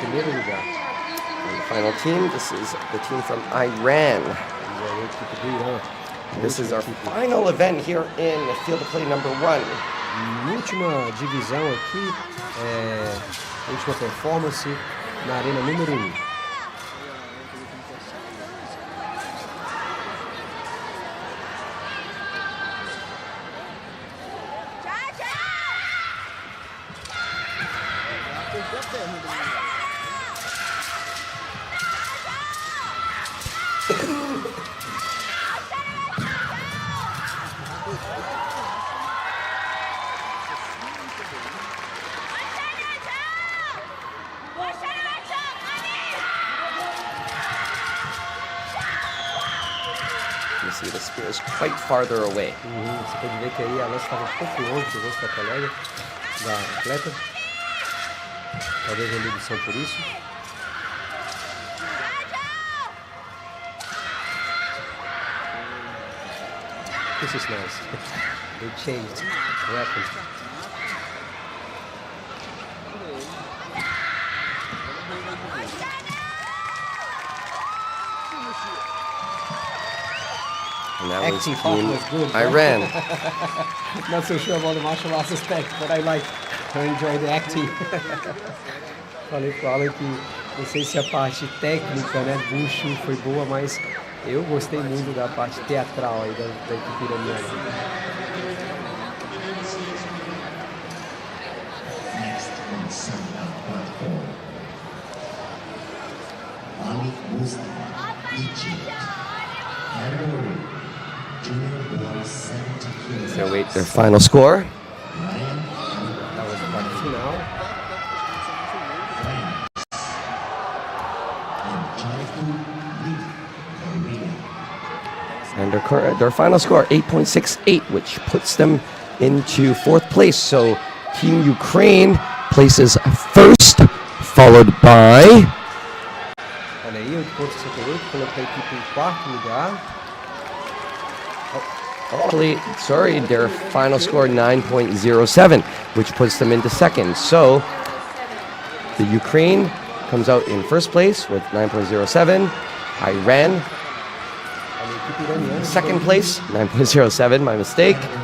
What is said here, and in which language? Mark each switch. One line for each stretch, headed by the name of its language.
English: the final team, this is the team from Iran. This is our final event here in Field of Play number 1.
Portuguese: Última divisão aqui, última performance na arena número 1.
English: You see the spear is quite farther away.
Portuguese: Você pode ver que aí a lança estava um pouco longe do rosto da colega, da atleta. Talvez a redução por isso.
English: This is nice. They changed the weapon. And that was Team Team Iran. Not so sure about the martial arts aspect, but I enjoy the acting.
Portuguese: Falei pro Alan que não sei se a parte técnica, né, Wushu foi boa, mas eu gostei muito da parte teatral aí da equipe iraniana.
English: Next on Sundown platform, Ali Muslim, Egypt. Category Junior Boys 70 kilos. So wait, their final score. That was the part final. And their final score, 8.68, which puts them into 4th place. So Team Ukraine places first, followed by...
Portuguese: Olha aí, 8.68, coloquei a equipe em 4º lugar.
English: Sorry, their final score, 9.07, which puts them into 2nd. So the Ukraine comes out in 1st place with 9.07. Iran, 2nd place, 9.07, my mistake.